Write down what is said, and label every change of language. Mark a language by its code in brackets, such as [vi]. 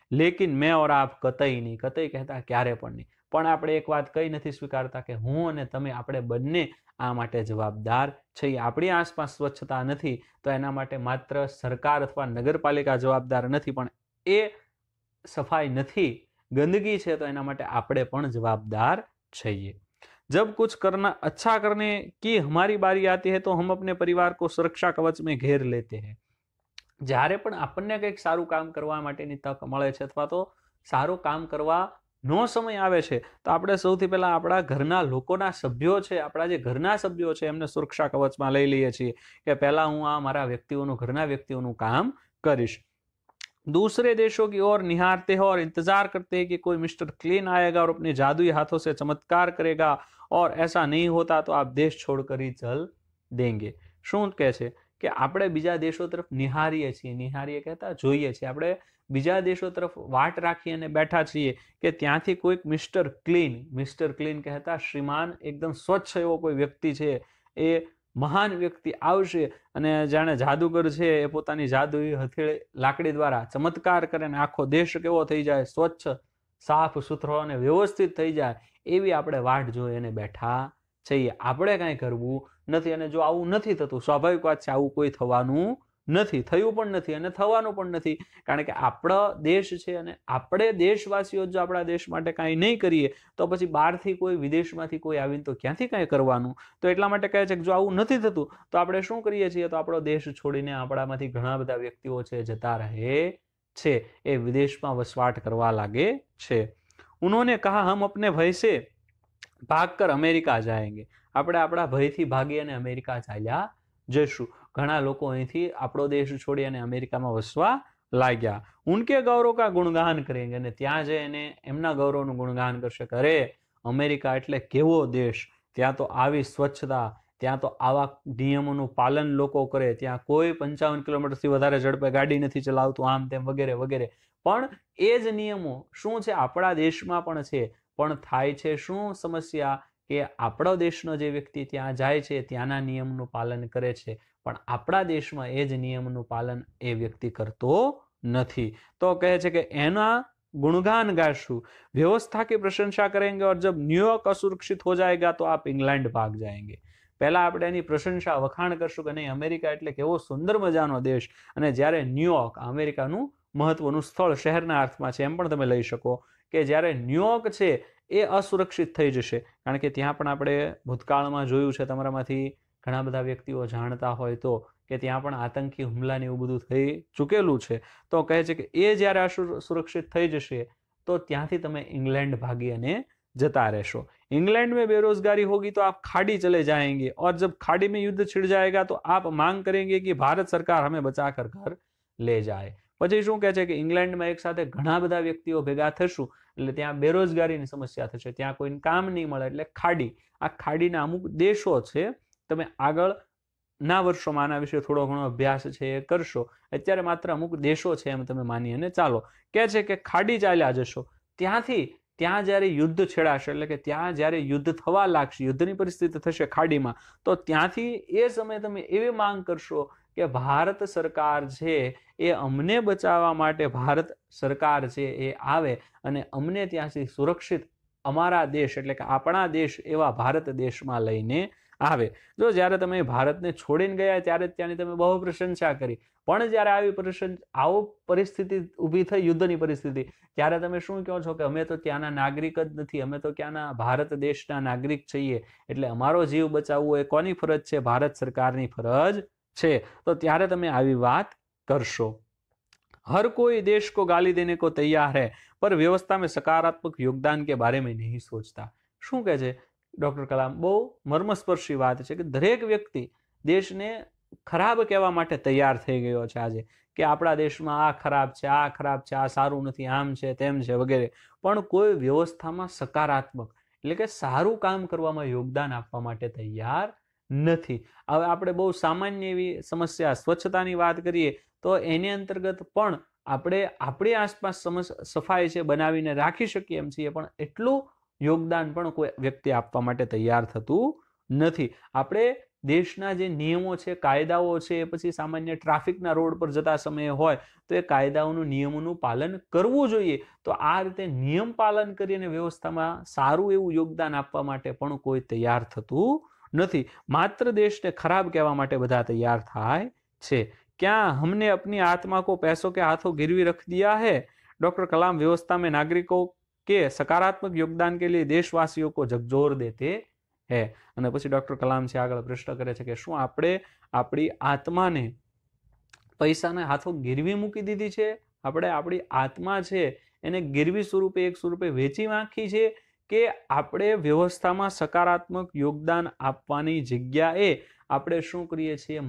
[hi] લેકિન મેં ઓર આપ કતઈ નહીં, [gu] કતઈ કહેતા ક્યારે પણ નહીં, પણ આપણે એક વાત કઈ નથી સ્વીકારતા કે હું અને તમે આપણે બંને આ માટે જવાબદાર છીએ. આપણી આસપાસ સ્વચ્છતા નથી તો એના માટે માત્ર સરકાર અથવા નગરપાલિકા જવાબદાર નથી, પણ એ સફાઈ નથી, ગંદકી છે, તો એના માટે આપણે પણ જવાબદાર છીએ. [hi] जब कुछ करना अच्छा करने की हमारी बारी आती है तो हम अपने परिवार को सुरक्षा कवच में घेर लेते हैं. [gu] જ્યારે પણ આપણને કંઈક સારું કામ કરવા માટેની તક મળે છે અથવા તો સારું કામ કરવા નો સમય આવે છે તો આપણે સૌથી પહેલા આપણા ઘરના લોકોના સભ્યો છે, આપણા જે ઘરના સભ્યો છે એમને સુરક્ષા કવચમાં લઈ લઈએ છીએ કે પહેલા હું આ મારા વ્યક્તિઓનું, ઘરના વ્યક્તિઓનું કામ કરીશ. [hi] दूसरे देशों की ओर निहारते हैं और इंतजार करते हैं कि कोई मिस्टर क्लीन आएगा और अपने जादुई हाथों से चमत्कार करेगा और ऐसा नहीं होता तो आप देश छोड़कर ही चल देंगे. [gu] શું કહે છે કે આપણે બીજા દેશો તરફ નિહારીએ છીએ, નિહારીએ કહેતા જોઈએ છીએ, આપણે બીજા દેશો તરફ વાટ રાખી અને બેઠા છીએ કે ત્યાંથી કોઈક મિસ્ટર ક્લીન કહેતા શ્રીમાન, એકદમ સ્વચ્છ એવો કોઈ વ્યક્તિ છે, એ મહાન વ્યક્તિ આવશે અને જાણે જાદુગર છે એ પોતાની જાદુઈ હથેળી લાકડી દ્વારા ચમત્કાર કરે ને આખો દેશ કેવો થઈ જાય, સ્વચ્છ, સાફ સુથરો અને વ્યવસ્થિત થઈ જાય, એવી આપણે વાટ જોઈ અને બેઠા છીએ. આપણે કાંઈ કરવું નથી. અને જો આવું નથી થતું, સ્વાભાવિક વાત છે, આવું કોઈ થવાનું નથી, થયું પણ નથી અને થવાનું પણ નથી, કારણ કે આપણો દેશ છે અને આપણે દેશવાસીઓ જો આપણા દેશ માટે કાંઈ નહીં કરીએ તો પછી બહારથી કોઈ, વિદેશમાંથી કોઈ આવીને તો ક્યાંથી કાંઈ કરવાનું. તો એટલા માટે કહે છે કે જો આવું નથી થતું તો આપણે શું કરીએ છીએ, તો આપણો દેશ છોડીને આપણામાંથી ઘણા બધા વ્યક્તિઓ છે જતા રહે છે, એ વિદેશમાં વસવાટ કરવા લાગે છે. [hi] ઉन्होंने कहा हम अपने भय से ભાગકર અમેરિકા જાયેંગે. [gu] આપણે આપણા ભયથી ભાગી અને અમેરિકા ચાલ્યા જઈશું. ઘણા લોકો અહીંથી આપણો દેશ છોડી અને અમેરિકામાં વસવા લાગ્યા. [hi] ઉનકે ગૌરવ કા ગુણગાન કરેંગે, [gu] અને ત્યાં જઈને એમના ગૌરવનું ગુણગાન કરશે કે અરે અમેરિકા એટલે કેવો દેશ, ત્યાં તો આવી સ્વચ્છતા, ત્યાં તો આવા નિયમોનું પાલન લોકો કરે, ત્યાં કોઈ 55 કિલોમીટરથી વધારે ઝડપે ગાડી નથી ચલાવતું, આમ તેમ વગેરે વગેરે. પણ એ જ નિયમો શું છે આપણા દેશમાં પણ છે, પણ થાય છે શું સમસ્યા કે આપણો દેશનો જે વ્યક્તિ ત્યાં જાય છે ત્યાંના નિયમનું પાલન કરે છે, પણ આપણા દેશમાં એ જ નિયમનું પાલન એ વ્યક્તિ કરતો નથી. તો કહે છે કે એના गुणगान गाशु, [hi] व्यवस्था की प्रशंसा करेंगे और जब न्यूयॉर्क असुरक्षित हो जाएगा तो आप इंग्लैंड भाग जाएंगे. [gu] પહેલા આપણે એની પ્રશંસા, વખાણ કરશું કે નહીં અમેરિકા એટલે કેવો સુંદર મજાનો દેશ, અને જ્યારે ન્યુયોર્ક, અમેરિકાનું મહત્વનું સ્થળ શહેરના અર્થમાં છે એમ પણ તમે લઈ શકો, કે જ્યારે ન્યુયોર્ક છે એ અસુરક્ષિત થઈ જશે, કારણ કે ત્યાં પણ આપણે ભૂતકાળમાં જોયું છે, તમારામાંથી ઘણા બધા વ્યક્તિઓ જાણતા હોય તો, કે ત્યાં પણ આતંકી હુમલા ને એવું બધું થઈ ચૂકેલું છે, તો કહે છે કે એ જ્યારે સુરક્ષિત થઈ જશે तो ત્યાંથી તમે इंग्लैंड भागी અને जता રહેશो। [hi] इंग्लैंड में बेरोजगारी होगी तो आप खाड़ी चले जाएंगे और जब खाड़ी में युद्ध छिड़ जाएगा तो आप मांग करेंगे कि भारत सरकार हमें बचाकर घर ले जाए। [gu] પછી શું કહે છે કે ઇંગ્લેન્ડમાં એક સાથે ઘણા બધા વ્યક્તિઓ ભેગા થશું એટલે ત્યાં બેરોજગારીની સમસ્યા થશે, ત્યાં કોઈને કામ નહીં મળે એટલે ખાડી, આ ખાડીના અમુક દેશો છે, તમે આગળ ના વર્ષોમાં આના વિશે થોડો ઘણો અભ્યાસ છે એ કરશો, અત્યારે માત્ર અમુક દેશો છે એમ તમે માની અને ચાલો। કહે છે કે ખાડી ચાલ્યા જશો, ત્યાંથી ત્યાં જ્યારે યુદ્ધ છેડાશે એટલે કે ત્યાં જ્યારે યુદ્ધ થવા લાગશે, યુદ્ધની પરિસ્થિતિ થશે ખાડીમાં, તો ત્યાંથી એ સમયે તમે એવી માંગ કરશો કે ભારત સરકાર છે એ અમને બચાવવા માટે ભારત સરકાર છે એ આવે અને અમને ત્યાંથી સુરક્ષિત અમારા દેશ એટલે કે આપણા દેશ એવા ભારત દેશમાં લઈને આવે। જો જ્યારે તમે ભારતને છોડીને ગયા ત્યારે ત્યાંની તમે બહુ પ્રશંસા કરી, પણ જ્યારે આવો પરિસ્થિતિ ઊભી થઈ યુદ્ધની પરિસ્થિતિ, ત્યારે તમે શું કહો છો કે અમે તો ત્યાંના નાગરિક જ નથી, અમે તો ત્યાંના ભારત દેશના નાગરિક છીએ એટલે અમારો જીવ બચાવવો એ કોની ફરજ છે? ભારત સરકારની ફરજ છે। તો ત્યારે તમે આવી વાત કરશો। [hi] हर कोई देश को गाली देने को तैयार है पर व्यवस्था में सकारात्मक योगदान के बारे में नहीं सोचता। [gu] શું કહે છે ડોક્ટર કલામ? બહુ મર્મસ્પર્શી વાત છે કે દરેક વ્યક્તિ દેશને ખરાબ કહેવા માટે તૈયાર થઈ ગયો છે આજે, કે આપણા દેશમાં આ ખરાબ છે, આ ખરાબ છે, આ સારું નથી, આમ છે તેમ છે વગેરે, પણ કોઈ વ્યવસ્થામાં સકારાત્મક એટલે કે સારું કામ કરવામાં યોગદાન આપવા માટે તૈયાર નથી। હવે આપણે બહુ સામાન્ય એવી સમસ્યા સ્વચ્છતાની વાત કરીએ તો એની અંતર્ગત પણ આપણે આપણી આસપાસ સફાઈ છે બનાવીને રાખી શકીએ એમ છીએ, પણ એટલું યોગદાન પણ કોઈ વ્યક્તિ આપવા માટે તૈયાર થતું નથી। આપણે દેશના જે નિયમો છે, કાયદાઓ છે, પછી સામાન્ય ટ્રાફિકના રોડ પર જતા સમયે હોય તો એ કાયદાઓનું નિયમોનું પાલન કરવું જોઈએ। તો આ રીતે નિયમ પાલન કરીને વ્યવસ્થામાં સારું એવું યોગદાન આપવા માટે પણ કોઈ તૈયાર થતું નથી, માત્ર દેશને ખરાબ કહેવા માટે બધા તૈયાર થાય છે। [hi] क्या हमने अपनी आत्मा को पैसों के हाथों गिरवी रख दिया है? डॉक्टर कलाम व्यवस्था में नागरिकों के सकारात्मक योगदान के लिए देशवासियों को झकझोर देते हैं। [gu] અને પછી ડોક્ટર કલામ છે આગળ પ્રશ્ન કરે છે કે શું આપણે આપણી આત્માને પૈસાના હાથો ગીરવી મૂકી દીધી છે? આપણે આપણી આત્મા છે એને ગીરવી સ્વરૂપે એક સ્વરૂપે વેચી નાખી છે કે આપણે વ્યવસ્થામાં સકારાત્મક યોગદાન આપવાની જગ્યાએ આપણે શું કરીએ છીએ?